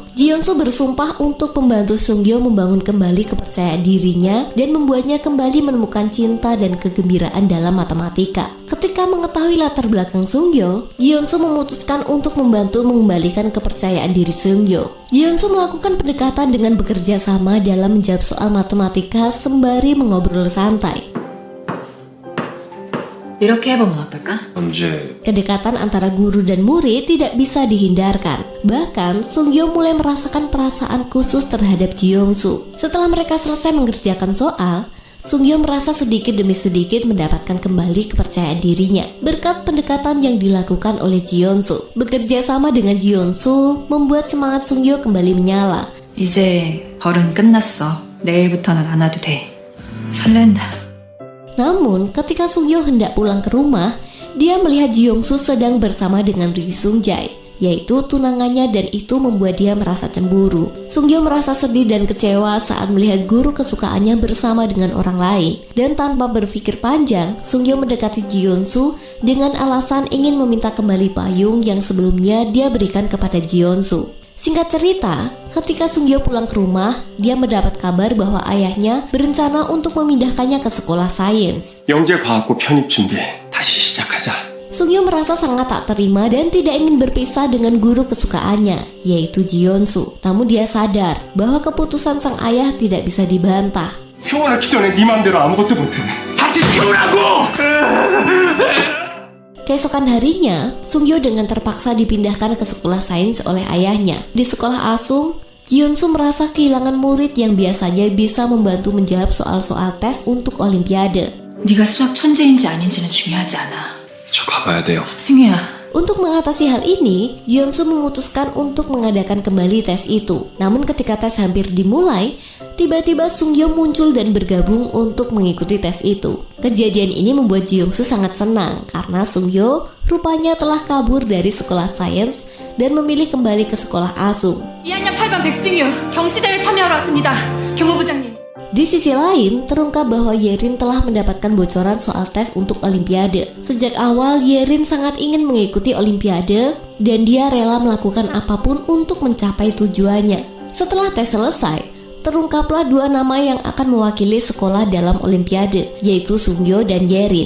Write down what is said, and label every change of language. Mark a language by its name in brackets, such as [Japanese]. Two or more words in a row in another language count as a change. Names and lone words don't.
[Indonesian] Ji-Yeon-soo bersumpah untuk membantu Seung-Gyo membangun kembali kepercayaan dirinya dan membuatnya kembali menemukan cinta dan kegembiraan dalam matematika. Ketika mengetahui latar belakang Seung-Gyo, Ji-Yeon-soo memutuskan untuk membantu mengembalikan kepercayaan diri Seung-Gyo. Ji-Yeon-soo melakukan pendekatan dengan bekerja sama dalam menjawab soal matematika sembari mengobrol santai. [Korean] 이렇게 해보면 어떨까? 언제? [Indonesian] Kedekatan antara guru dan murid tidak bisa dihindarkan. Bahkan, Seung-Gyo mulai merasakan perasaan khusus terhadap Ji-Yeon-soo. Setelah mereka selesai mengerjakan soal, Seung-Gyo merasa sedikit demi sedikit mendapatkan kembali kepercayaan dirinya berkat pendekatan yang dilakukan oleh Ji-Yeon-soo. Bekerja sama dengan Ji-Yeon-soo membuat semangat Seung-Gyo kembali menyala. [Korean] 이제 벌은 끝났어. 내일부터는 안 와도 돼. 설렌다. [Indonesian] Namun, ketika Seung-Gyo hendak pulang ke rumah, dia melihat Ji-Yeon-soo sedang bersama dengan Ri Sung-jae, yaitu tunangannya, dan itu membuat dia merasa cemburu. Seung-Gyo merasa sedih dan kecewa saat melihat guru kesukaannya bersama dengan orang lain. Dan tanpa berpikir panjang, Seung-Gyo mendekati Ji-Yeon-soo dengan alasan ingin meminta kembali payung yang sebelumnya dia berikan kepada Ji-Yeon-soo. Singkat cerita, ketika Seung-Gyo pulang ke rumah, dia mendapat kabar bahwa ayahnya berencana untuk memindahkannya ke sekolah sains. [Korean] 영재과학고 편입 준비 다시 시작하자. [Indonesian] Seung-Gyo merasa sangat tak terima dan tidak ingin berpisah dengan guru kesukaannya, yaitu Ji-Yeon-soo. Namun dia sadar bahwa keputusan sang ayah tidak bisa dibantah. [Korean] 태어나기 전에 네 맘대로 아무것도 못해. 다시 태어나고! [Indonesian] Keesokan harinya, Seung-Gyo dengan terpaksa dipindahkan ke sekolah sains oleh ayahnya. Di sekolah Asung, Ji-Yeon-soo merasa kehilangan murid yang biasanya bisa membantu menjawab soal-soal tes untuk olimpiade. [Korean] 네가 수학 천재인지 아닌지는 중요하지 않아. 저 가봐야 돼요. 승유야. [Indonesian] Untuk mengatasi hal ini, Ji-Yeon-soo memutuskan untuk mengadakan kembali tes itu. Namun ketika tes hampir dimulai, tiba-tiba Seung-Gyo muncul dan bergabung untuk mengikuti tes itu. Kejadian ini membuat Ji-Yeon-soo sangat senang karena Seung-Gyo rupanya telah kabur dari sekolah sains dan memilih kembali ke sekolah Asung. [Korean] 2학년 8반 백승유 경시대회 참여하러 왔습니다. 교무부장님. [Indonesian] Di sisi lain, terungkap bahwa Yerin telah mendapatkan bocoran soal tes untuk olimpiade. Sejak awal, Yerin sangat ingin mengikuti olimpiade dan dia rela melakukan apapun untuk mencapai tujuannya. Setelah tes selesai, terungkaplah dua nama yang akan mewakili sekolah dalam olimpiade, yaitu Seung-Gyo dan Yerin.